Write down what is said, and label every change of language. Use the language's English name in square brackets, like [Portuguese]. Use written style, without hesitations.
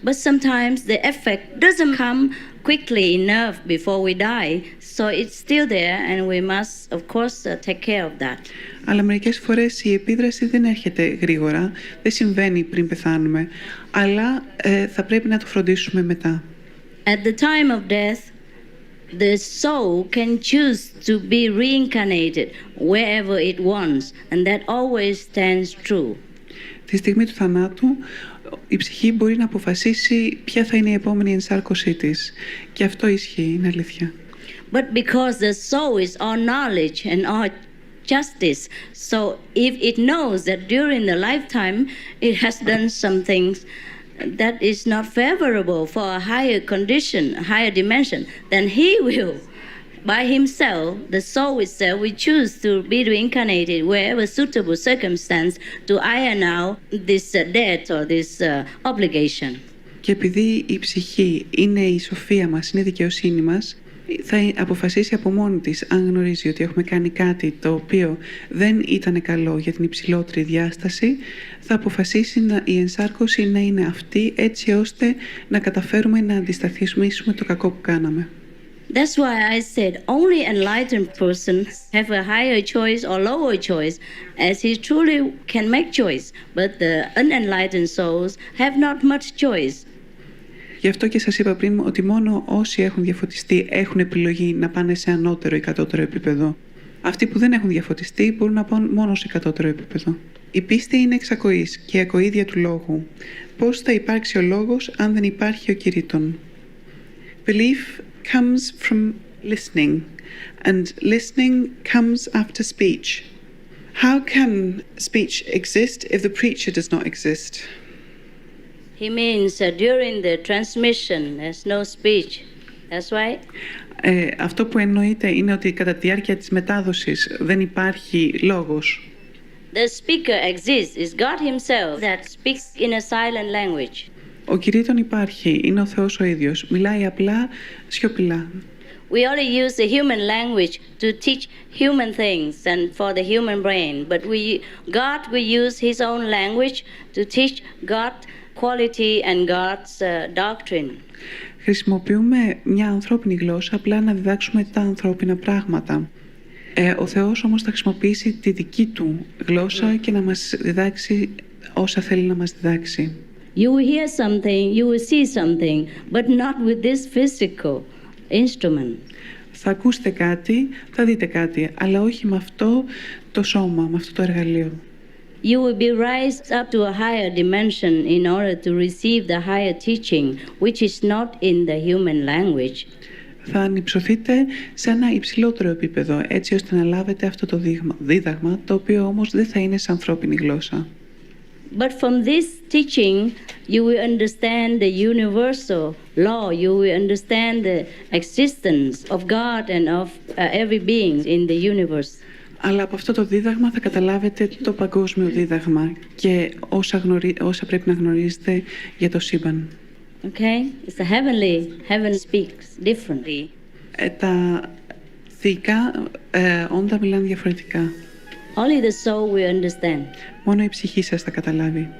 [English] But sometimes the effect doesn't come quickly enough before we die, so it's still there and we must, of course, take care of that. [Greek] Αλλά μερικές φορές η επίδραση δεν έρχεται γρήγορα, δεν συμβαίνει πριν πεθάνουμε, αλλά θα πρέπει να το φροντίσουμε μετά. [English] At the time of death, the soul can choose to be reincarnated wherever it wants, and that always stands true. [Greek] Τη στιγμή του θανάτου, η ψυχή μπορεί να αποφασίσει ποια θα είναι η επόμενη ενσάρκωσή της. Και αυτό ισχύει, είναι αλήθεια. [English] But because the soul is all knowledge and all justice, so if it knows that during the lifetime it has done some things that is not favorable for a higher condition, a higher dimension, then he will, by himself, the soul itself, will choose to be reincarnated wherever suitable circumstance to iron out this debt or this obligation. [Greek] Και επειδή η ψυχή είναι η σοφία μας, είναι η δικαιοσύνη μας, θα αποφασίσει από μόνη της, αν γνωρίζει ότι έχουμε κάνει κάτι το οποίο δεν ήταν καλό για την υψηλότερη διάσταση, θα αποφασίσει η ενσάρκωση να είναι αυτή, έτσι ώστε να καταφέρουμε να αντισταθμίσουμε το κακό που κάναμε. [English] That's why I said only enlightened persons have a higher choice or lower choice, as he truly can make choice, but the unenlightened souls have not much choice. [Greek] Γι' αυτό και σας είπα πριν ότι μόνο όσοι έχουν διαφωτιστεί έχουν επιλογή να πάνε σε ανώτερο ή κατώτερο επίπεδο. Αυτοί που δεν έχουν διαφωτιστεί μπορούν να πάνε μόνο σε κατώτερο επίπεδο. Η πίστη είναι εξακοής και η ακοή δια του λόγου. Πώς θα υπάρξει ο λόγος αν δεν υπάρχει ο κηρύττων? [English] Belief comes from listening, and listening comes after speech. How can speech exist if the preacher does not exist? He means during the transmission there's no speech. That's right. [Greek] Αυτό που εννοείται είναι ότι κατά τη διάρκεια της μετάδοσης δεν υπάρχει λόγος. [English] The speaker exists. It's God himself that speaks in a silent language. [Greek] Ο κηρύττων υπάρχει, είναι ο Θεός ο ίδιος. Μιλάει απλά, σιωπηλά. [English] We only use the human language to teach human things and for the human brain. But God will use his own language to teach God quality and God's doctrine. [Greek] Χρησιμοποιούμε μια ανθρώπινη γλώσσα απλά να διδάξουμε τα ανθρώπινα πράγματα. Ο Θεός όμως θα χρησιμοποιήσει τη δική του γλώσσα και να μας διδάξει όσα θέλει να μας διδάξει. [English] You will hear something, you will see something, but not with this physical instrument. [Greek] Θα ακούσετε κάτι, θα δείτε κάτι, αλλά όχι με αυτό το σώμα, με αυτό το εργαλείο. [English] You will be raised up to a higher dimension in order to receive the higher teaching, which is not in the human language. [Greek] Θα ανυψωθείτε σε ένα υψηλότερο επίπεδο, έτσι ώστε να λάβετε αυτό το δίδαγμα, το οποίο όμως δεν θα είναι σε ανθρώπινη γλώσσα. [English] But from this teaching, you will understand the universal law. You will understand the existence of God and of every being in the universe. [Greek] Αλλά από αυτό το δίδαγμα θα καταλάβετε το παγκόσμιο δίδαγμα και όσα πρέπει να γνωρίζετε για το σύμπαν. [English] Okay? It's a heaven speaks differently. [Greek] Τα θεϊκά όντα μιλάνε διαφορετικά. [English] Only the soul will understand. [Greek] Μόνο η ψυχή σας θα καταλάβει.